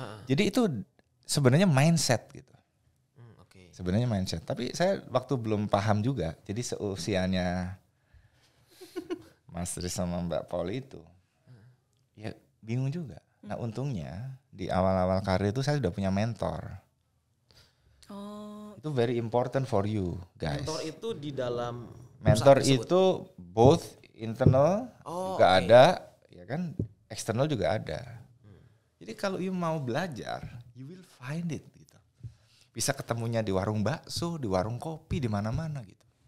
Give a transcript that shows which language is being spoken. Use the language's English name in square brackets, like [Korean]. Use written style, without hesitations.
[Indonesian] Jadi itu sebenarnya mindset gitu. Sebenarnya mindset. Tapi saya waktu belum paham juga, jadi seusianya Mas Riz sama Mbak Pauli itu, ya bingung juga. Nah untungnya di awal-awal karir itu saya sudah punya mentor. Itu [English] very important for you guys. [Indonesian] Mentor itu di dalam mentor itu both internal juga ada, ya kan, eksternal juga ada. Jadi kalau you mau belajar, [English] you will find it [Indonesian] gitu. Bisa ketemunya di warung bakso, di warung kopi, di mana-mana gitu.